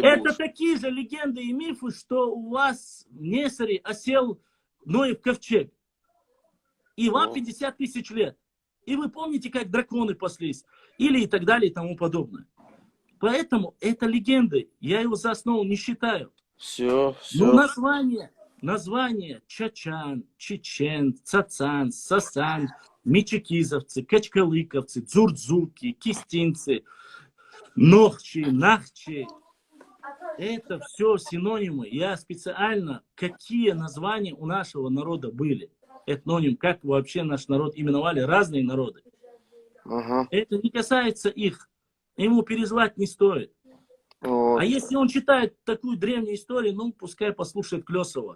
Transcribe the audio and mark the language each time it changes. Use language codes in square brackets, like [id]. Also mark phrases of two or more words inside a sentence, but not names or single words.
[ru] Это такие же легенды и мифы, что у вас в Несаре осел Ноев ковчег. И вам 50 тысяч лет. И вы помните, как драконы паслись. Или и так далее и тому подобное. Поэтому это легенды. Я его за основу не считаю. Все. Ну, название Чачан, Чечен, Цацан, Сасан, Мечекизовцы, Качкалыковцы, Дзурдзуки, Кистинцы, Нохчи, Нахчи. Это все синонимы. Я специально, какие названия у нашего народа были. Этноним, как вообще наш народ именовали разные народы. Это не касается их. Ему переживать не стоит. А если он читает такую древнюю историю, ну, пускай послушает Клёсова.